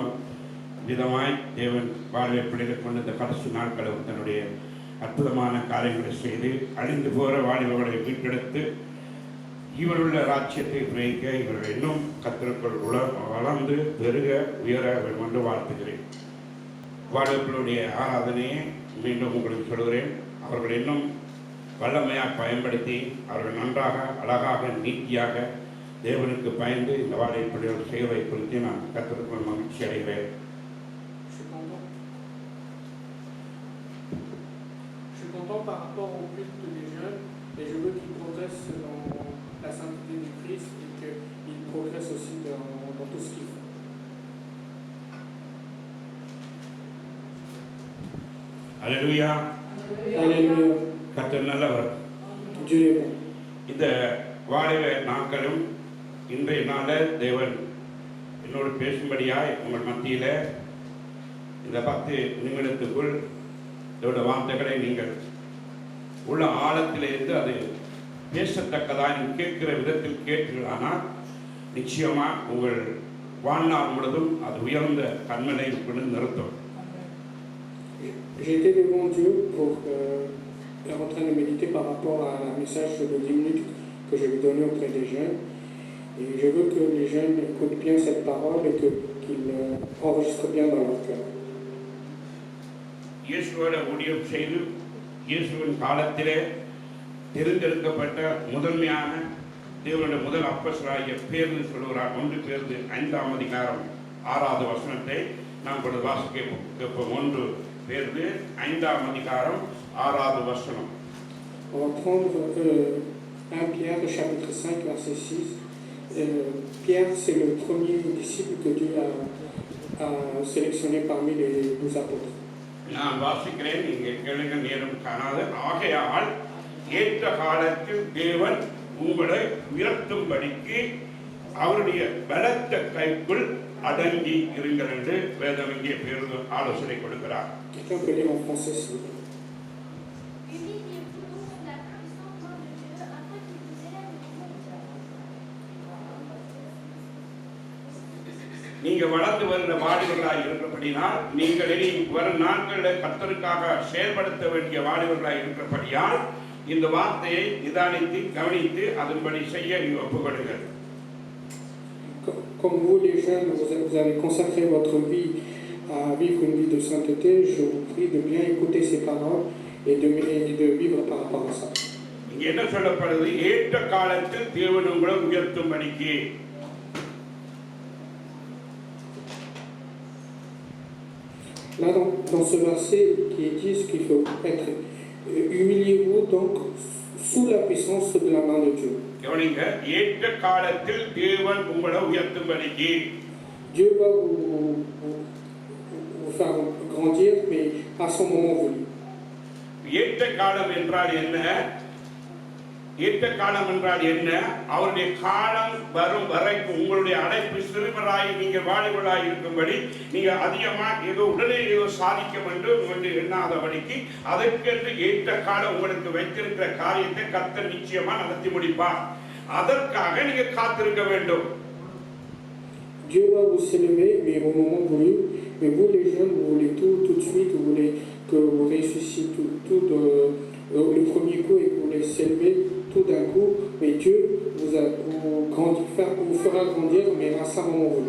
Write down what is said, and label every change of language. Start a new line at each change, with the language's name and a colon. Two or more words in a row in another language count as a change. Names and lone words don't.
Tamil: விதமாய் தேவன் வாலிப பிள்ளைகளை கொண்டு இந்த கடைசி நாட்களும் தன்னுடைய அற்புதமான காரியங்களை செய்து அழிந்து போகிற வாலிபர்களை மீட்டெடுத்து இவருள்ள ராஜ்யத்தை பிரயிக்க இவர்கள் இன்னும் கர்த்தருக்குள் வளர்ந்து பெருக உயர வேண்டும் என்று வாழ்த்துகிறேன். வாலிபர்களுடைய ஆராதனையை மீண்டும் உங்களுக்கு சொல்கிறேன். அவர்கள் இன்னும் வல்லமையாக பயன்படுத்தி அவர்கள் நன்றாக அழகாக நீட்டியாக தேவனுக்கு பயந்து இந்த வாலிபர்கள் செய்வதை குறித்து நான் கர்த்தருக்குள் மகிழ்ச்சி அடைகிறேன்.
French: Par rapport au culte des jeunes, et je veux qu'ils progressent dans la sainteté du Christ et qu'ils progressent aussi dans tout ce qu'ils font. Alléluia. Alléluia.
Tamil: கர்த்தர் நல்லவர்.
French: Dieu est bon.
Tamil: இந்த வாலிப நாட்களும் இன்றைய நாள தேவன் என்னோடு பேசும்படியாய் உங்கள் மத்தியில் இந்த 10 நிமிடத்துக்குள் இதோட வார்த்தைகளை நீங்கள் உள்ள ஆழத்திலிருந்து அது பேசத்தக்கதாக நீங்கள் கேட்கிற விதத்தில் கேட்கிறீர்களானால் நிச்சயமாக உங்கள் வாழ்நாள் முழுதும் அது உயர்ந்த கண்மனை நிறுத்தும்.
French: J'étais devant Dieu pour en train de méditer par rapport à un message de 10 minutes que je vais donner auprès des jeunes. Et je veux que les jeunes écoutent bien cette parole et qu'ils enregistrent bien dans leur cœur.
Tamil: இயேசுவோட ஊழியம் செய்து இயேசுவின் காலத்திலே தெரிந்தெடுக்கப்பட்ட முதன்மையான தேவனுடைய முதல் அப்போஸ்தலராகிய பேதுரு சொல்கிறார். 1 பேதுரு 5ஆம் அதிகாரம் 6வது வசனத்தை நாம் கூட வாசிக்க கேட்போம். 1 பேதுரு 5ஆம் அதிகாரம் 6வது வசனம்.
French: On va prendre 1 Pierre chapitre 5 verset 6. Pierre, c'est le premier disciple que Dieu a sélectionné parmi les 12 apôtres.
Tamil: நான் வாசிக்கிறேன், இங்கே கேளுங்க, நேரம் காணாது. ஆகையால் ஏற்ற காலத்தில் தேவன் உங்களை உயர்த்தும்படிக்கு அவருடைய பலத்த கைக்குள் அடங்கி இருங்கள் என்று வேதம் இங்கே பேருந்து ஆலோசனை கொடுக்கிறார்.
French: Quelqu'un peut lire en français s'il vous plaît.
Tamil: நீங்க வளர்ந்து வருகிற வாலிபர்களாய் இருக்கிறபடினால் நீங்கள் இனி வரும் நாட்களில் கர்த்தருக்காக செயல்படுத்த வேண்டிய வாலிபர்களாய் இருக்கிறபடியால் இந்த வார்த்தையை நிதானித்து கவனித்து அதன்படி செய்ய நீங்கள் ஒப்புக்கொடுங்கள்.
French: Comme vous les jeunes, vous avez consacré votre vie à vivre une vie de sainteté, je vous prie de bien écouter ces paroles et de vivre par rapport à ça.
Tamil: இங்க என்ன சொல்லப்படுது? ஏற்ற காலத்தில் தேவன் உங்களை உயர்த்தும்படிக்கு.
French: Là, dans ce verset qui dit ce qu'il faut être, humiliez-vous donc sous la puissance de la main de Dieu.
Tamil: கவனிங்க, ஏற்ற காலத்தில் தேவன் உங்களை உயர்த்தும்படிக்கு.
French: Dieu va vous faire grandir, mais à son moment voulu.
Tamil: ஏற்ற காலம் என்றால் என்ன? ஏற்ற காலம் என்றால் என்ன? அவருடைய காலம் வரும் வரைக்கும் உங்களுடைய அழைப்பு சிறுவராய் நீங்கள் வாலிபராய் இருக்கும்படி நீங்க அதிகமாக ஏதோ உடனே ஏதோ சாதிக்க வேண்டும் என்று எண்ணாதபடிக்கு அதற்கென்று ஏற்ற காலம் உங்களுக்கு வைத்திருக்கிற காரியத்தை கர்த்தர் நிச்சயமா நடத்தி முடிப்பார். அதற்காக நீங்க காத்திருக்க வேண்டும்.
French: Dieu va vous élever, mais au moment voulu. Mais vous les jeunes, vous voulez tout de suite, vous voulez que vous réussissiez tout le premier coup et que vous voulez s'élever tout d'un coup. Mais Dieu vous fera grandir, mais à sa moment voulu.